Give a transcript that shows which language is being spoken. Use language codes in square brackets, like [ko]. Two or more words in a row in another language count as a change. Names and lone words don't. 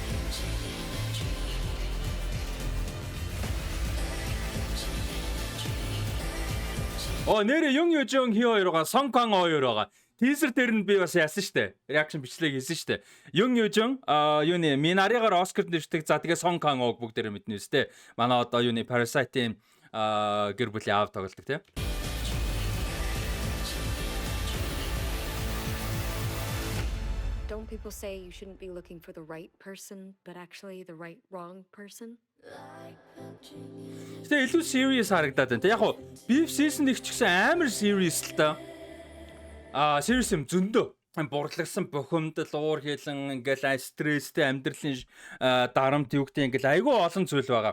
[mn] Нэрээ Yung Yoo-jung хий хоёроо Song Kang хоёр байгаа. Teaser дээр нь би бас яасан штэ. Reaction бичлэг хийсэн штэ. Yung Yoo-jung юуны Minari-гаар Oscar нэршдэг. За тэгээ Song Kang-ог бүгдээрээ мэднэ үстэй. Манай одоо юуны Parasite-ийн гэр бүлийн аав тоглодог тийм. [en] Don't people say you shouldn't be looking for the right person, but actually the right wrong person? [mn] Тэ илүү serious харагдаад байна. Яг хуу Beef season 1 ч гэсэн амар serious л та. Serious юм зөндөө. Бурлагсан бухимдал, уур хилэн, ингээл стресстэй амьдралын дарамт юу гэдэг ингээл айгүй олон зүйл байгаа.